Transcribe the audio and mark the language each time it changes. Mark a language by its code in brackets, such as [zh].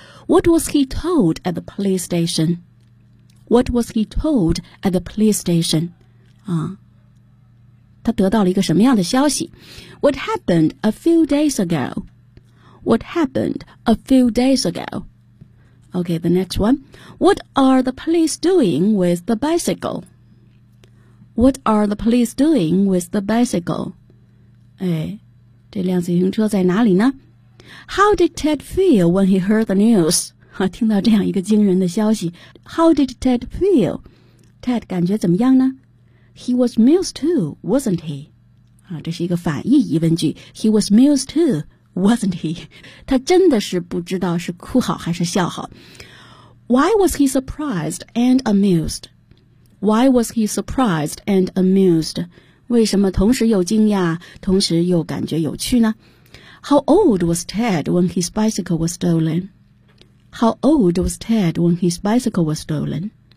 [en] What was he told at the police station? What was he told at the police station? [zh] 啊，他得到了一个什么样的消息？ [en] What happened a few days ago? What happened a few days ago? Okay, the next one. What are the police doing with the bicycle? What are the police doing with the bicycle? [zh] 哎，这辆自行车在哪里呢？ [en] How did Ted feel when he heard the news? [zh] 听到这样一个惊人的消息。 [en] How did Ted feel? Ted [zh] 感觉怎么样呢？ [en] He was amused too, wasn't he? [zh] 这是一个反义疑问句。 [en] He was amused too, wasn't he? [zh] 他真的是不知道是哭好还是笑好。 [en] Why was he surprised and amused? Why was he surprised and amused? [zh] 为什么同时又惊讶，同时又感觉有趣呢？ [en] How old was Ted when his bicycle was stolen? How old was Ted when his bicycle was stolen?